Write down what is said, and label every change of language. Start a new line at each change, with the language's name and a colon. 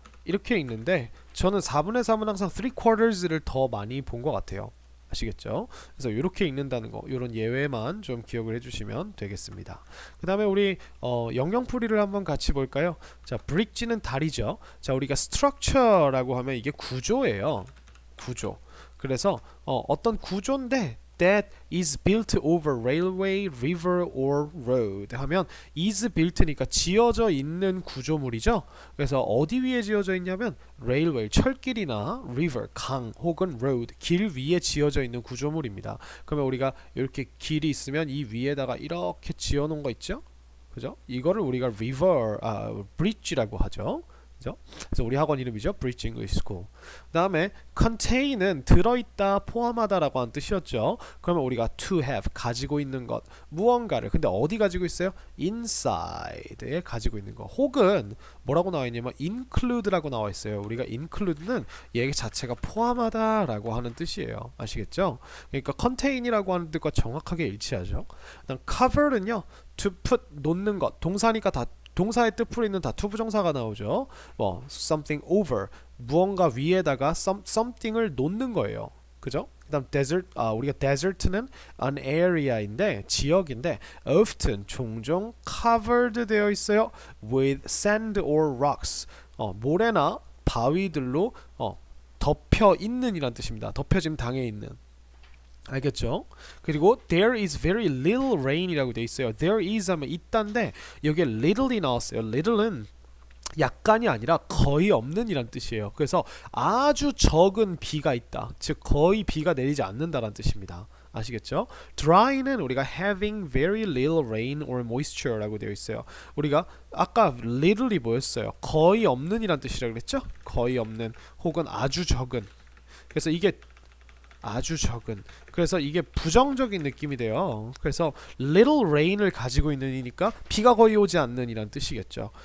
Korean: 이렇게 읽는데 저는 4분의 3은 항상 3/4를 더 많이 본 것 같아요. 아시겠죠? 그래서 이렇게 읽는다는 거, 이런 예외만 좀 기억을 해주시면 되겠습니다. 그 다음에 우리 영영풀이를 한번 같이 볼까요? 자, bridge는 다리죠. 자, 우리가 structure라고 하면 이게 구조예요. 구조. 그래서 어떤 구조인데
English: that is built over railway, river or road
Korean: 하면 is built니까 지어져 있는 구조물이죠. 그래서 어디 위에 지어져 있냐면 railway, 철길이나 river, 강 혹은 road, 길 위에 지어져 있는 구조물입니다. 그러면 우리가 이렇게 길이 있으면 이 위에다가 이렇게 지어 놓은 거 있죠? 그죠? 이거를 우리가 river, bridge라고 하죠. 그죠? 그래서 우리 학원 이름이죠.
English: Bridge English School.
Korean: 그 다음에 contain은 들어있다, 포함하다라고 하는 뜻이었죠. 그러면 우리가 to have, 가지고 있는 것, 무언가를. 근데 어디 가지고 있어요? inside에 가지고 있는 것. 혹은 뭐라고 나와 있냐면 include라고 나와 있어요. 우리가 include는 얘 자체가 포함하다라고 하는 뜻이에요. 아시겠죠? 그러니까 contain이라고 하는 뜻과 정확하게 일치하죠. 그다음 cover는요,
English: to put,
Korean: 놓는 것. 동사니까 다 동사의 뜻풀이는 다 투부정사가 나오죠. 뭐
English: something over,
Korean: 무언가 위에다가 something을 놓는 거예요. 그죠? 그다음 desert, 우리가 desert는 an area인데 지역인데 often 종종 covered 되어 있어요
English: with sand or rocks.
Korean: 모래나 바위들로 덮여 있는 이란 뜻입니다. 덮여짐 당해 있는. 알겠죠? 그리고
English: there is very little rain
Korean: 이라고 돼 있어요. there is 하면 있단데 여기에 little이 나왔어요. little은 약간이 아니라 거의 없는 이란 뜻이에요. 그래서 아주 적은 비가 있다. 즉 거의 비가 내리지 않는다라는 뜻입니다. 아시겠죠? dry는 우리가
English: having very little rain or moisture
Korean: 라고 되어 있어요. 우리가 아까 little이 뭐였어요? 거의 없는 이란 뜻이라고 그랬죠? 거의 없는 혹은 아주 적은. 그래서 이게 아주 적은. 그래서 이게 부정적인 느낌이 돼요. 그래서 little rain을 가지고 있는 이니까 비가 거의 오지 않는 이란 뜻이겠죠.